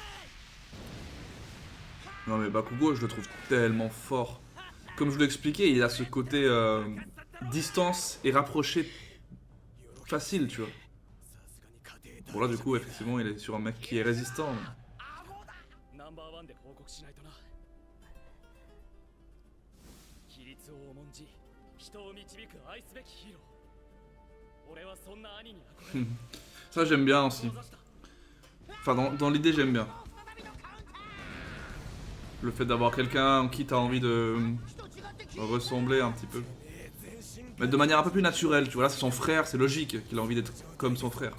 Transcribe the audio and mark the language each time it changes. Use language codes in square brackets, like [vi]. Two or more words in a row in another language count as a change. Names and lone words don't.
[fr] Non mais Bakugo, je le trouve tellement fort. Comme je vous l'ai expliqué, il a ce côté distance et rapproché facile, tu vois. Bon là du coup, effectivement, il est sur un mec qui est résistant. Mais... [ja] ナンバーワンで報告しないとな。規律を重んじ、人を導く愛すべきヒーロー。俺はそんな兄に憧れ。 [fr] Ça j'aime bien aussi. Enfin dans l'idée j'aime bien. Le fait d'avoir quelqu'un en qui t'as envie de ressembler un petit peu. Mais de manière un peu plus naturelle, tu vois, là c'est son frère, c'est logique qu'il a envie d'être comme son frère.